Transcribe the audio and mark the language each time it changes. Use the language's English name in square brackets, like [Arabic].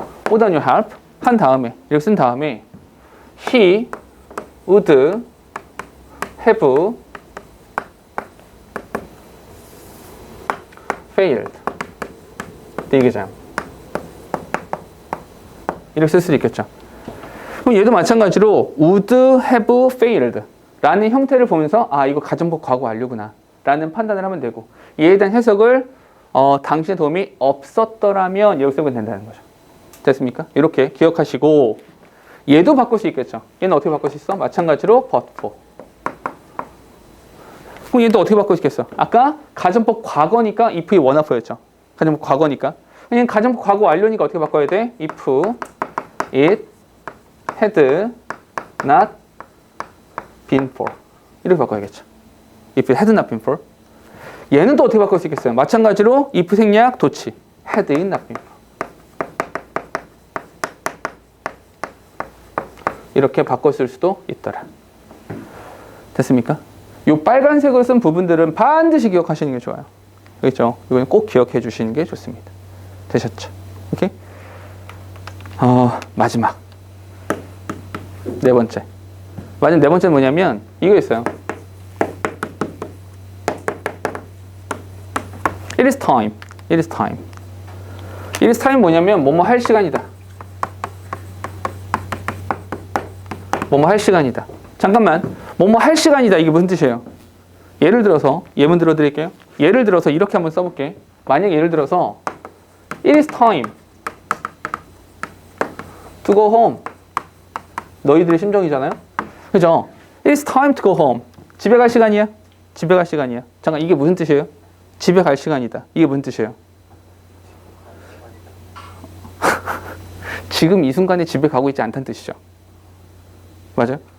[English] without your help [Korean] 한 다음에 이렇게 쓴 다음에 [English] he would have failed the exam. [Korean] 이렇게 쓸 수도 있겠죠. 그럼 얘도 마찬가지로 would have failed 라는 형태를 보면서 아 이거 가정법 과거 완료구나 라는 판단을 하면 되고 얘에 대한 해석을 당신의 도움이 없었더라면 이렇게 쓰면 된다는 거죠. 됐습니까? 이렇게 기억하시고 얘도 바꿀 수 있겠죠. 얘는 어떻게 바꿀 수 있어? 마찬가지로 but for. 그럼 얘도 어떻게 바꿀 수 있겠어? 아까 가정법 과거니까 [English] if it were not for [Korean] 였죠. 가정법 과거니까. 얘는 가정법 과거 완료니까 어떻게 바꿔야 돼? [English] if it had not been for. 이렇게 바꿔야겠죠. if it had not been for. [Korean] 얘는 또 어떻게 바꿀 수 있겠어요? 마찬가지로 if 생략 도치. [English] had it not been for. [Korean] 이렇게 바꿔 쓸 수도 있더라. 됐습니까? 이 빨간색으로 쓴 부분들은 반드시 기억하시는 게 좋아요. 그렇죠? 이건 꼭 기억해 주시는 게 좋습니다. 되셨죠? 오케이? 마지막. 네 번째. 마지막 네 번째는 뭐냐면 이거 있어요. [English] It is time. It is time. It is time [Korean] 뭐냐면 뭐뭐 할 시간이다. 뭐뭐 할 시간이다. 잠깐만. 뭐뭐 할 시간이다. 이게 무슨 뜻이에요? 예를 들어서 예문 들어드릴게요. 예를 들어서 이렇게 한번 써볼게. 만약 예를 들어서 [English] It is time to go home. [Korean] 너희들의 심정이잖아요. 그죠? [English] It is time to go home. [Korean] 집에 갈 시간이야. 집에 갈 시간이야. 잠깐, 이게 무슨 뜻이에요? 집에 갈 시간이다. 이게 무슨 뜻이에요? 지금 이 순간에 집에 가고 있지 않다는 뜻이죠. 맞아요?